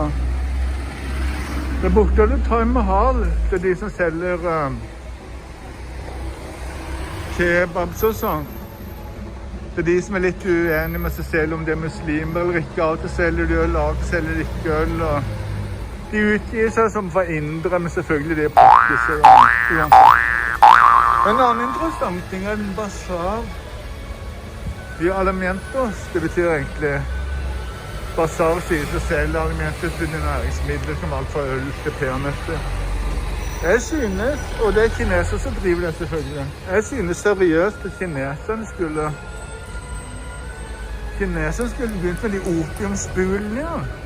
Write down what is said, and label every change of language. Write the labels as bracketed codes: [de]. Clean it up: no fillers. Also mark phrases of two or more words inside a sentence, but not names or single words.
[no] Der borte er det Taj Mahal, det er de som selger kebabs og sånn. Det er de som er litt uenige med seg selv om de er muslimer eller ikke. Av og til selger de øl, av og til selger de ikke øl. Og de utgir seg som for indre, men selvfølgelig de er pakkiser. Ja. En annen interessant ting er en basar. [es] De alimentos, [no] det betyr egentlig basar sier seg selv. Alimentos betyr næringsmidler som alt fra øl til peanøtter. Jeg synes, og det er kinesere som driver det selvfølgelig, jeg synes seriøst at kineserne skulle begynt med de opiumsbulene, ja.